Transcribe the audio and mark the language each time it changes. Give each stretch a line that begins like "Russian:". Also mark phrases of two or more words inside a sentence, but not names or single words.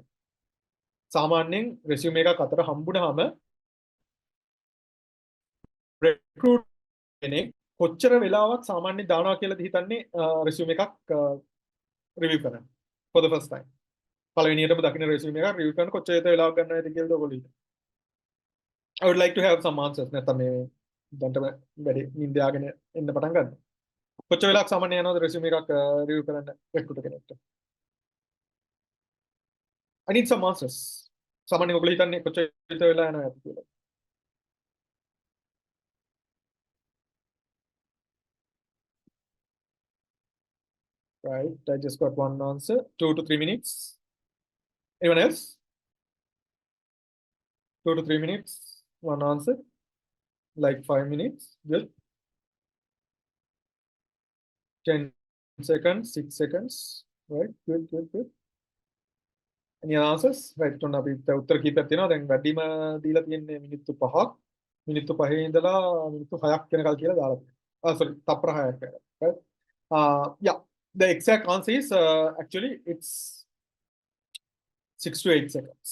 Sinhala: සාමාන්‍යයෙන් resume එකක් අතර හම්බුනහම recruiter කෙනෙක් කොච්චර වෙලාවක් සාමාන්‍යයෙන් දානවා කියලාද හිතන්නේ resume එකක් review කරන්න
English: for the first time.
Sinhala: පළවෙනියටම දකින්න resume එකක් review කරන්න කොච්චර වෙලාවක් ගන්නවද කියලාද ඔයගොල්ලෝ හිතන්නේ.
English: I would like to have some answers.
Sinhala: නැත්නම් මේ දැන්ටම වැඩි නින්දයාගෙන එන්න පටන් ගන්න. කොච්චර වෙලාවක් සාමාන්‍ය යනවද resume එකක් review කරන්න recruiter කෙනෙක්ට?
English: I need some answers.
Sinhala: සාමාන්‍යයෙන් ඔයගොල්ලෝ හිතන්නේ කොච්චර වෙලා යනවද කියලා.
English: Right, I just got one answer. 2 to 3 minutes. Anyone else? 2 to 3 minutes. One answer. Like 5 minutes. Good. 10 seconds, 6 seconds. Right, good. Any answers? Right,
Sinhala: ඔන්න අපි උත්තර කීපයක් තියෙනවා. දැන් වැඩිම දීලා තියෙන්නේ මිනිත්තු 5ක්. මිනිත්තු 5 ඉඳලා මිනිත්තු 6ක් වෙනකල් කියලා දාලා තියෙනවා. Sorry, තප්පර 6ක් වෙනකල්.
English: Right? Yeah, the exact answer is actually it's 6 to 8 seconds.